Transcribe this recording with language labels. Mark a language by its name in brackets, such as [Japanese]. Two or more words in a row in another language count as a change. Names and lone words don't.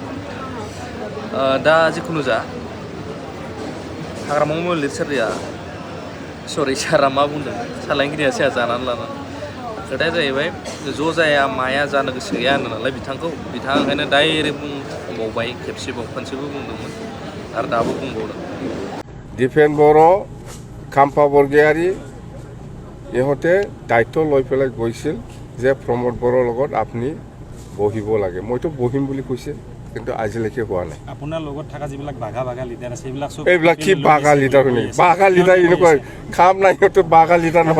[Bodo] दा जिखुनु जा हाग्रामा महिलारि सारा मा बुंदों सालायगिरिया साया जानानै लानानै खोथाया जाहैबाय ज' जाया माया जानो गोसो गैया होनो नालाय बिथाङा ओंखायनो डाइरेक्ट बुंबावबाय खेबसेबाव खनसेबो बुंदोंमोन आरो दाबो बुंबावदों [Assamese] DP Kmpa बरगयारि ইহঁতে দায়িত্ব লৈ পেলাই গৈছিল যে প্ৰমোদ বড়োৰ লগত আপুনি বহিব লাগে মইতো বহিম বুলি কৈছে কিন্তু আজিলৈকে হোৱা নাই আপোনাৰ লগত থকা যিবিলাক বাঘা লিডাৰ আছে এইবিলাক কি বাঘা লিডাৰ নেকি বাঘা লিডাৰ এনেকুৱা কাম নাই সিহঁতে বাঘা লিডাৰ নহয়